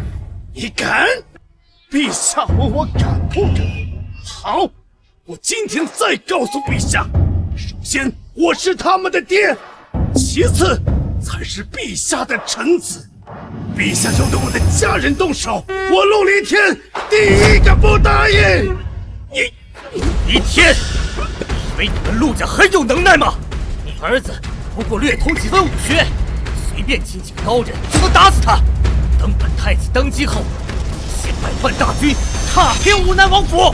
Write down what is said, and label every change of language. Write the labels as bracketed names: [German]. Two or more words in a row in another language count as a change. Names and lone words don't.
[Chinese] 你敢？陛下問我敢不敢？好，我今天再告訴陛下，首先我是他們的爹，其次才是陛下的臣子。陛下要對我的家人動手，我陸離天第一個不答應。離天，以為你們陸家很有能耐嗎？你兒子不過略通幾分武學，隨便請幾個高人就能打死他。等本太子登基後，先百萬大軍踏遍武南王府。